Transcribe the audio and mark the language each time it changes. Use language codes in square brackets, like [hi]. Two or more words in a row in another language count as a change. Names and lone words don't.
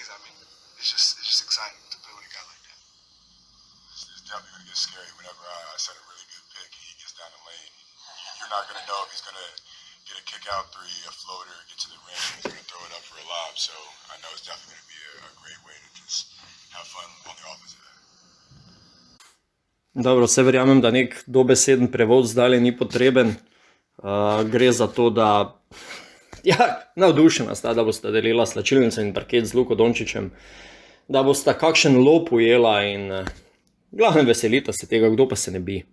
[en] It's just exciting to play with a guy like that. It's definitely gonna get scary whenever I set a really good pick and he gets down the lane. You're not gonna know if he's gonna get a kick out three, a floater, get to the rim, he's going to throw it up for a lob. So I know it's definitely going to be a great way to just have fun on the offensive end. [sl] Dobro, se verjamem, da nek dobeseden prevod zdaj ni potreben. Gre za to, da navdušena sta, da bosta delila slačilnico in parket z Luko Dončićem, da bosta kakšen lop ujela in glavnem veselita se tega, kdo pa se ne bi.